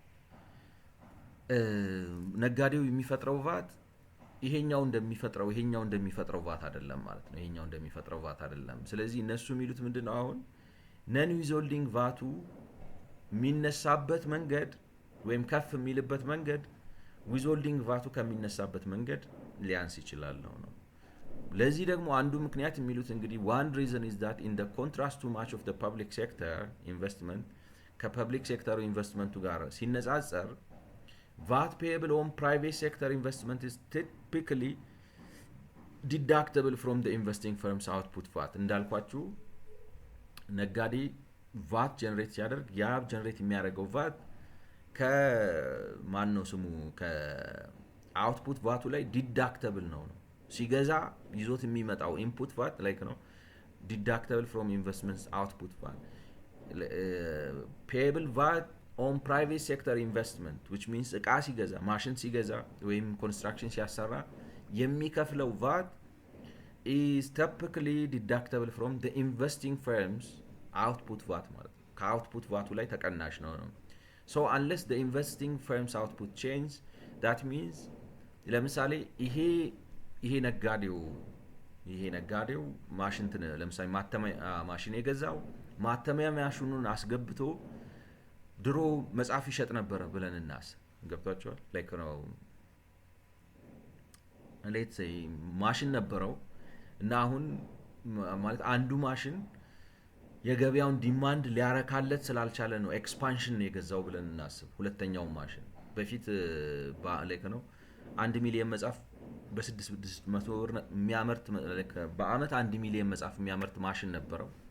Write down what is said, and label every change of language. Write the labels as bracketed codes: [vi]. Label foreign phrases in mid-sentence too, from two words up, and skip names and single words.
[am] ነጋዴው የሚፈጥረው ቫት ይሄኛው እንደሚፈጥረው ቫት አይደለም ማለት ነው። ይሄኛው እንደሚፈጥረው ቫት አይደለም። ስለዚህ እነሱ የሚሉት ምንድነው አሁን [en] non withholding [am] ቫቱ የሚነሳበት መንገድ ወይም ከፍ የሚልበት መንገድ ዊዝሆልዲንግ ቫቱ ከሚነሳበት መንገድ ሊያንስ ይችላል ነው። ለዚህ ደግሞ አንዱ ምክንያት የሚሉት እንግዲህ [en] one reason is that in the contrast to much of the public sector investment [am] ከፐብሊክ ሴክተሩ ኢንቨስትመንቱ ጋር ሲነጻጸር [en] VAT payable on private sector investment is typically deductible from the investing firm's output VAT [am] እንዳልኳችሁ ነጋዴ VAT ጀነሬት ሲያደርግ ያ ጀነሬት የሚያደርገው VAT ከማን ነው ስሙ ከአውትፑት ቫቱ ላይ ዲዳክተብል ነው ሲገዛ ይዞት የሚመጣው ኢንፑት ቫት ላይክ ነው [en] deductible from investments output VAT payable VAT on private sector investment which means [am] እቃ ሲገዛ ማሽን ሲገዛ ወይም ኮንስትራክሽን ሲያሰራ የሚከፍለው [en] VAT is typically deductible from the investing firms output VAT [am] ማለት ከአውትፑት ቫቱ ላይ ተቀናሽ ነው። [en] so unless the investing firms output change that means [am] ለምሳሌ ይሄ ነጋዴው ማሽን ለምሳሌ ማተሚያ ማሽን የገዛው ማተሚያ ማሽኑን አስገብቶ ድሮ መጽሐፍ ይሸጥ ነበር ብለን እናስብ። ገብቷቸዋል ላይክ ነው [en] let's say [am] ማሽን ነበረው እና አሁን ማለት አንዱ ማሽን የገበያውን ዲማንድ ሊያረካለት ስላልቻለ ነው ኤክስፓንሽን የገዛው ብለን እናስብ። ሁለተኛው ማሽን በፊት ላይክ ነው 1 ሚሊዮን መጽሐፍ በ600 ብር የሚያመርት በአመት 1 ሚሊዮን መጽሐፍ የሚያመርት ማሽን ነበረው።